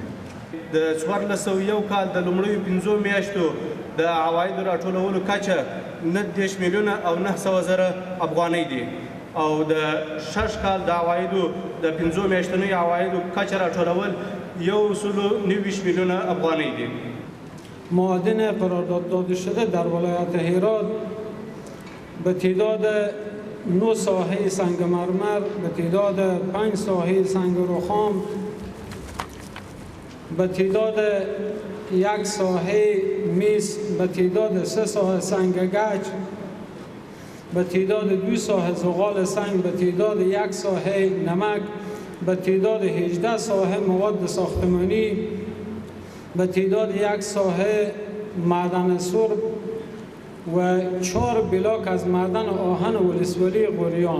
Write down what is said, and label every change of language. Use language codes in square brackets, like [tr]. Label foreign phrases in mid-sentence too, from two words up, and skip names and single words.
[ps] د 1401 کال د لومړیو 5 میاشتو د عوایدو راټولولو کچه 19 میلیونه او 900 زره افغانۍ دي او د 6 کال د عوایدو د 5 میاشتنیو عوایدو کچه راټولول 190 میلیون افغانی دي. [fa] معادن قرارداد داده شده در ولایت هرات به تعداد 9 ساحه سنگ مرمر، به تعداد 5 ساحه سنگ رخام، به تعداد 1 ساحه میس، به تعداد 3 ساحه سنگ گچ، به تعداد 2 ساحه زغال سنگ، به تعداد 1 ساحه نمک، به تعداد 18 ساحه مواد ساختمانی، به تعداد 1 ساحه معدن سرب و 4 بلاک از معدن آهن و ولسوالی غوریان.